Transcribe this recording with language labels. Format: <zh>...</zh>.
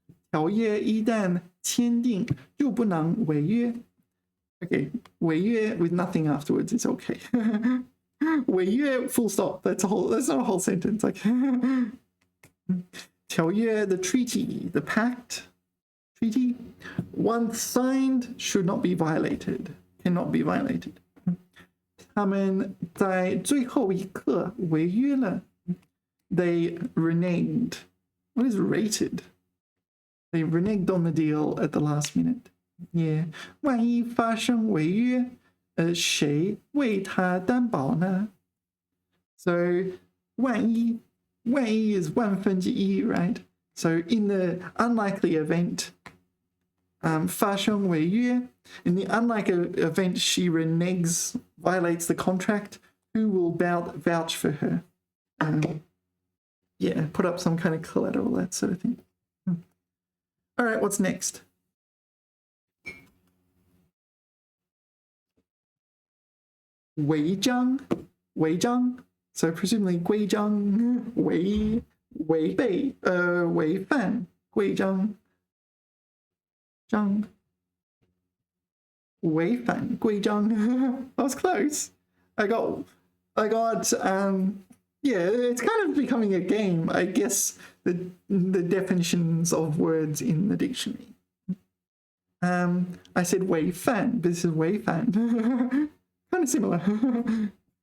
<zh>条约一旦签订就不能违约.</zh> <en>Okay, 违约 with nothing afterwards is okay. 违约 full stop. That's not a whole sentence. Like 条约 the treaty, the pact, treaty, once signed should not be violated, cannot be violated.</en> <zh>他们在最后一刻违约了.</zh> <en>They reneged. What is rated? They reneged on the deal at the last minute.</en> <zh>Yeah. 万一发生违约，谁为他担保呢？</zh> <en>So 万一 is 万分之一, right? So in the unlikely event,</en> <zh>发生违约,</zh> <en>in the unlikely event she reneges, violates the contract, who will vouch for her? Yeah, put up some kind of collateral, that sort of thing. All right, what's next? Wei zhang.</en> <zh>So presumably 规章, 违背, 违反, 规章, 章, 违反规章.</zh> <en>That was close. I got, yeah, it's kind of becoming a game, I guess, the definitions of words in the dictionary. I said 违反, but this is 违反. Kind of similar.</en>